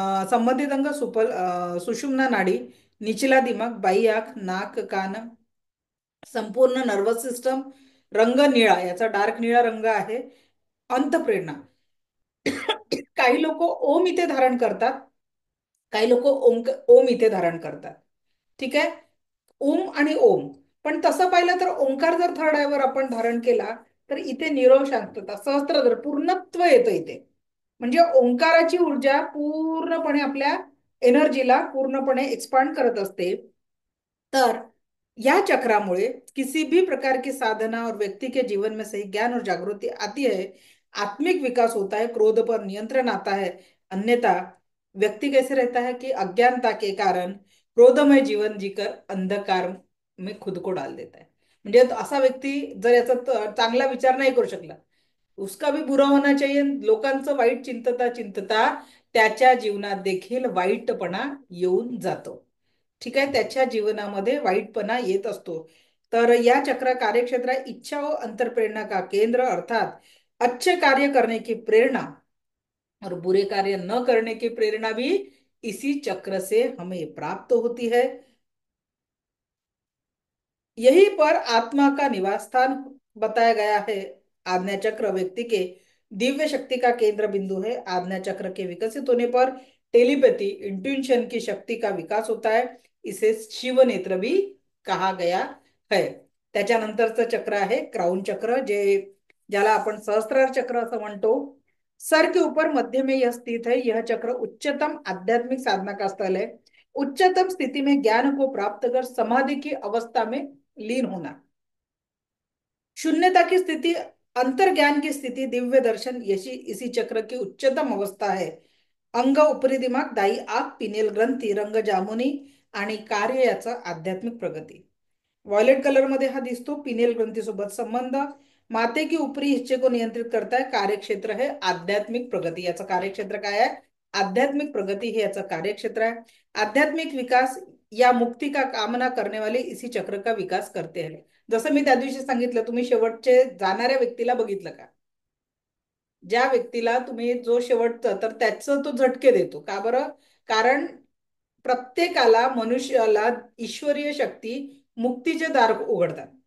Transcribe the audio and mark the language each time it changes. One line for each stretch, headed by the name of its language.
Hindi: संबंधित अंग सुषुम्ना नाड़ी, निचला दिमाग, बाई आंख, नाक, कान, संपूर्ण नर्वस सिस्टम।
Marathi: रंग निळा, याचा डार्क निळा रंग आहे. अंतप्रेरणा, काही लोक ओम इथे धारण करतात, काही लोक ओम इथे धारण करतात. ठीक आहे. ओम आणि ओम, पण तसं पाहिलं तर ओंकार जर थर्ड आयवर आपण धारण केला तर इथे निरव शांतता, सहस्त्रधर, पूर्णत्व येतं इथे. म्हणजे ओंकाराची ऊर्जा पूर्णपणे आपल्या एनर्जीला पूर्णपणे एक्सपांड करत असते. तर या चक्रामुळे
Hindi: किसी भी प्रकार की साधना और व्यक्ति के जीवन में सही ज्ञान और जागृति आती है, आत्मिक विकास होता है, क्रोध पर नियंत्रण आता है। अन्यथा व्यक्ति कैसे रहता है कि अज्ञानता के कारण क्रोधमय जीवन जीकर अंधकार में खुद को डाल देता है।
Marathi: म्हणजे असा व्यक्ती जर याचा चांगला विचार नाही करू शकला,
Hindi: उसका भी बुरा होना चाहिए,
Marathi: लोकांचं वाईट चिंतता चिंतता त्याच्या जीवनात देखील वाईटपणा येऊन जातो. ठीक आहे, त्याच्या जीवनामध्ये वाईटपणा येत असतो. तर या
Hindi: चक्र कार्यक्षेत्र इच्छा और अंतरप्रेरणा का केंद्र, अर्थात अच्छे कार्य करने की प्रेरणा और बुरे कार्य न करने की प्रेरणा भी इसी चक्र से हमें प्राप्त होती है। यहीं पर आत्मा का निवास स्थान बताया गया है। आज्ञा चक्र व्यक्ति के दिव्य शक्ति का केंद्र बिंदु है। आज्ञा चक्र के विकसित होने पर टेलीपैथी इंट्यूशन की शक्ती का विकास होता है। इसे शिव नेत्र भी कहा गया है।
Marathi: त्याच्यानंतरचं चक्र आहे क्राउन चक्र, जे ज्याला आपण सहस्त्रार चक्र असं म्हणतो।
Hindi: सर के ऊपर मध्य में यह स्थित है। यह चक्र उच्चतम आध्यात्मिक साधना का स्थल है। उच्चतम स्थिति में ज्ञान को प्राप्त कर समाधि की अवस्था में लीन होना। शून्यता की स्थिति, अंतर्ज्ञान की स्थिति, दिव्य दर्शन, यशी इसी चक्र की उच्चतम अवस्था है। अंग, उपरी दिमाग, दाई आग, पिनेल ग्रंथी, रंग जामुनी
Marathi: आणि कार्य याचा
Hindi: आध्यात्मिक प्रगती।
Marathi: व्हायलेट कलर मध्ये हा दिसतो, पिनेल ग्रंथीसोबत संबंध।
Hindi: माते की उपरी हिस्से को नियंत्रित करता है। कार्यक्षेत्र है आध्यात्मिक प्रगती।
Marathi: याचं कार्यक्षेत्र काय आहे? आध्यात्मिक प्रगती हे याचं कार्यक्षेत्र आहे।
Hindi: आध्यात्मिक विकास या मुक्ती का कामना करने वाले इसी चक्र का विकास करते हैं।
Marathi: जसं मी त्या दिवशी सांगितलं, तुम्ही शेवटचे जाणाऱ्या व्यक्तीला बघितलं का? ज्या व्यक्तीला तुम्ही जो शेवटचं, तर त्याचं तो झटके देतो का बरं? कारण प्रत्येकाला, मनुष्याला ईश्वरीय शक्ती मुक्तीचे दार उघडतात।